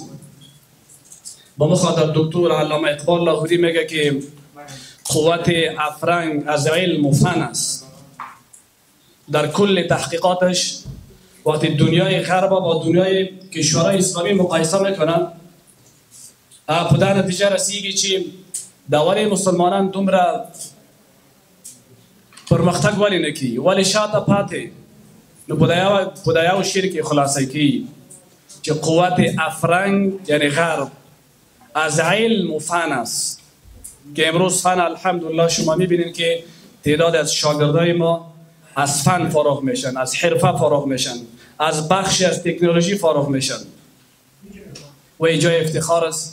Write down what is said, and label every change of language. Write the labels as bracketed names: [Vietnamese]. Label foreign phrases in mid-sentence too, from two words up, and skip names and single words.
[Persian] با مخاطب دکتر علامه اقبال لاهوری میگه که قوت افرنگ از علم و فن است. در کل تحقیقاتش وقتی دنیای غرب با دنیای کشورهای اسلامی مقایسه میکنن، در نتیجه [Pashto] رسیږي چې دولت مسلمانان دومره پرمختګ ولی نکي، ولی شاته پاتې. نو په دا یو شعر کې خلاصه کوي چې [Persian] قوت افرنگ یعنی غرب از علم و فن است که امروز فن الحمدلله شما میبینید که تعداد از شاگردای ما از فن فارغ میشن، از حرفه فارغ میشن، از بخشی از تکنولوژی فارغ میشن و اینجای افتخار است.